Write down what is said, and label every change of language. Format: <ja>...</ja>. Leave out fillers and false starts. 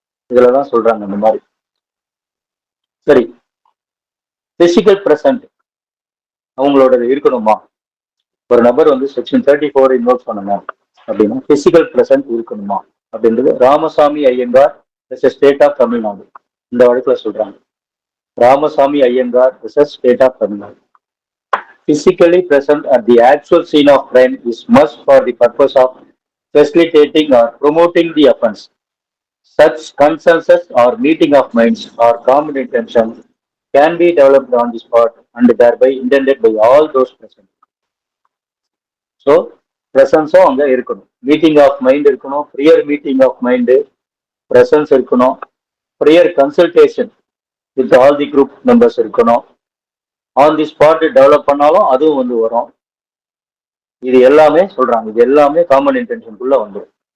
<ta>இதுலதான் சொல்றாங்க இந்த மாதிரி. சரி, பிசிக்கல் பிரசன்ட் அவங்களோட இருக்கணுமா? ஒரு நபர் வந்து செக்ஷன் 34 இன்வோக் பண்ணணும் அப்படின்னா பிசிக்கல் பிரசன்ட் இருக்கணுமா அப்படின்றது ராமசாமி ஐயங்கார் ஸ்டேட் ஆஃப் தமிழ்நாடு இந்த வழக்குல சொல்றாங்க. Ramasamy Iyengar state of Tamil Nadu.</ta> <en>Physically present at the actual scene of crime is must for the purpose of facilitating or promoting the offense. Such consensus or meeting of minds or common intention can be developed on the spot and thereby intended by all those present.</en> <ta>So ப்ரெசன்ஸும் அங்கே இருக்கணும், meeting of mind இருக்கணும், prior meeting of mind, presence இருக்கணும், prior consultation with all the group members இருக்கணும். On the spot develop பண்ணாலும் அதுவும் வந்து வரும். இது எல்லாமே சொல்றாங்க, இது எல்லாமே காமன் இன்டென்ஷனுக்குள்ள வந்துடும்.</ta>